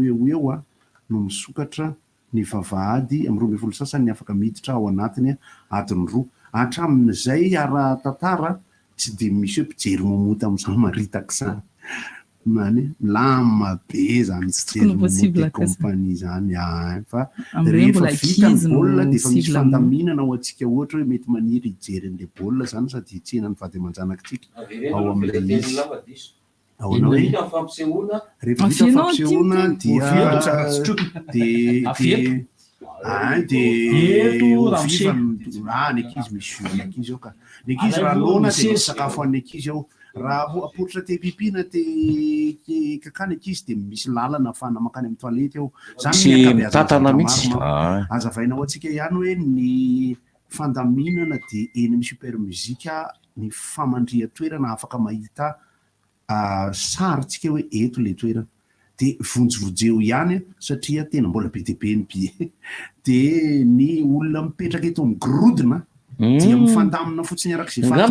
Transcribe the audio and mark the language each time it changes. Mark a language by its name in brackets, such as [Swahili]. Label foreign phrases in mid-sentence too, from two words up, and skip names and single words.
[Malagasy] eo no misokatra ny vavahady am'roambe folo sasany ny afaka miditra ao anatiny adiny roa hatramin'izay ara-tantara tsy de misy hoe mpijery momota am'izao maritaka zany many lama be zany tsy compagnie zany fa rehefa vita ny baolina de efa misy fandaminana ho antsika ohatra hoe mety maniry hijery an'le baolina zany sady hitsena ny vady aman-janakitsika ao amin'ilay izy ahoana hoe vita ny fampisehoana rehefa vita Afianao fampisehoana ny ankizy misy ny ankizy ao ka ny ankizy raha lona de sakafo an'ny ankizy ao raha aporitra te pipina te kakany ankizy de misy lalana afahana makany amin'ny toalety ao zany mitatana mihitsy azavaina ao antsika ihany hoe ny fandaminana de eny amin'ny super muzika ny famandria toerana afaka mahita sarytsika hoe eto le toerana de vonjovojeo ihany satria tena mbola be deabe ny be de ny olona mipetraka eto amin'ny gorodona dia mifandamina fotsiny arak'izay